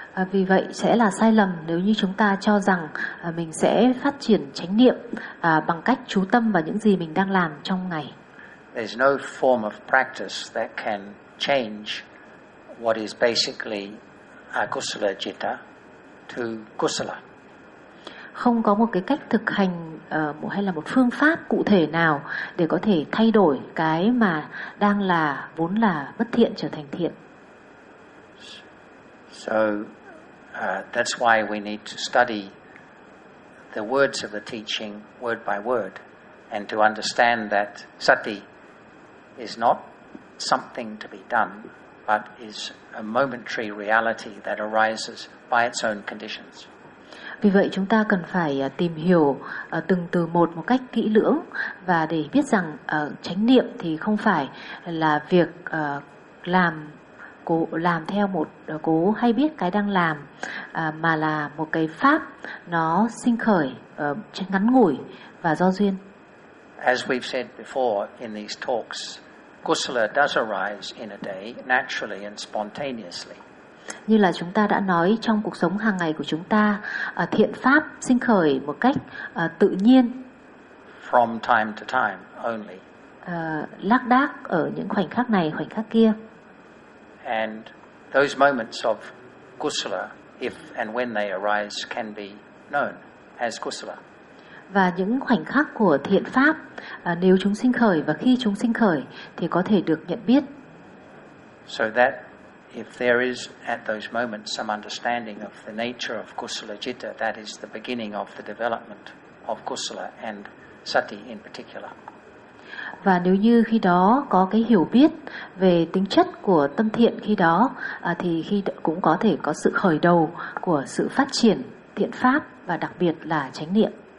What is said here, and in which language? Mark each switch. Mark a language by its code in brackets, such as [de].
[vi] Vì vậy sẽ là sai lầm nếu như chúng ta cho rằng mình sẽ phát triển chánh niệm bằng cách chú tâm vào những gì mình đang làm trong ngày. [en] There's no form of practice that can change what is basically akusala citta to kusala. [vi] Không có một cái cách thực hành hay là một phương pháp cụ thể nào để có thể thay đổi cái mà đang là vốn là bất thiện trở thành thiện. [en] So that's why we need to study the words of the teaching word by word and to understand that sati is not something to be done but is a momentary reality that arises by its own conditions. [vi] Vì vậy chúng ta cần phải tìm hiểu từng từ một cách kỹ lưỡng và để biết rằng chánh niệm thì không phải là việc làm theo một cố hay biết cái đang làm mà là một cái pháp nó sinh khởi ngắn ngủi và do duyên. [en] As we've said before in these talks, kusala does arise in a day naturally and spontaneously. [vi] Như là chúng ta đã nói trong cuộc sống hàng ngày của chúng ta, thiện pháp sinh khởi một cách tự nhiên. [en] From time to time only. [vi] Lác đác ở những khoảnh khắc này, khoảnh khắc kia. [en] And those moments of kusala, if and when they arise, can be known as kusala. [vi] Và những khoảnh khắc của thiện pháp, nếu chúng sinh khởi và khi chúng sinh khởi, thì có thể được nhận biết. [en] So that if there is at those moments some understanding of the nature of kusala citta, that is the beginning of the development of kusala and sati in particular. [vi] Và nếu như khi đó có cái hiểu biết về tính chất của tâm thiện khi đó, thì khi cũng có thể có sự khởi đầu của sự phát triển thiện pháp và đặc biệt là chánh niệm.